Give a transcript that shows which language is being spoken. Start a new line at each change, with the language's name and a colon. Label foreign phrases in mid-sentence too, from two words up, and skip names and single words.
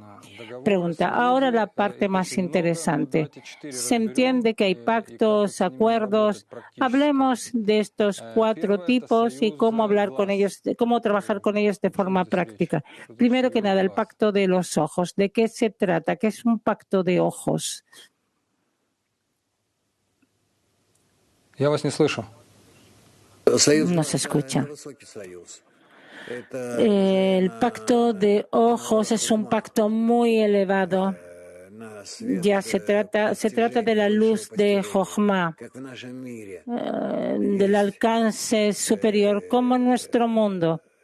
Spanish: Pregunta, ahora la parte más interesante. Se entiende que hay pactos, acuerdos. Hablemos de estos 4 tipos y cómo hablar con ellos, cómo trabajar con ellos de forma práctica. Primero que nada, el pacto de los ojos. ¿De qué se trata? ¿Qué es un pacto de ojos?
Russian: Я вас не слышу.
Spanish: No se escucha. El pacto de ojos es un pacto muy elevado Ya se trata de la luz de Jochma, del alcance superior, como en nuestro mundo.